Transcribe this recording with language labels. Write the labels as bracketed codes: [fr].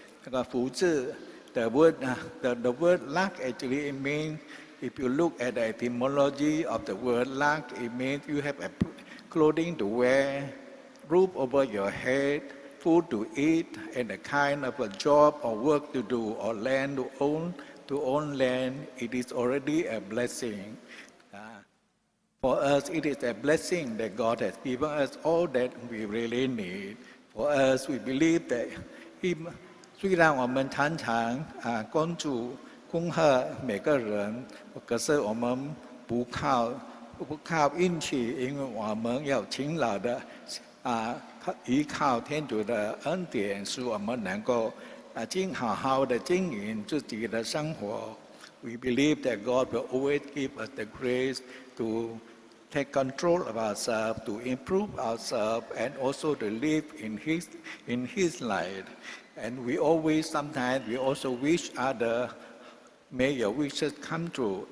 [zh] 这个福祉 [en] the word luck actually means if you look at the etymology of the word luck, it means you have a clothing to wear, roof over your head, food to eat, and a kind of a job or work to do or land to own land. It is already a blessing. For us, it is a blessing that God has given us all that we really need. For us, we believe that [zh] 虽然我们常常恭贺每个人，可是我们不靠运气，因为我们要勤劳的依靠天主的恩典，使我们能够好好的经营自己的生活。 [en] We believe that God will always give us the grace to take control of ourselves, to improve ourselves, and also to live in His light. And sometimes we also wish others, may your wishes come true.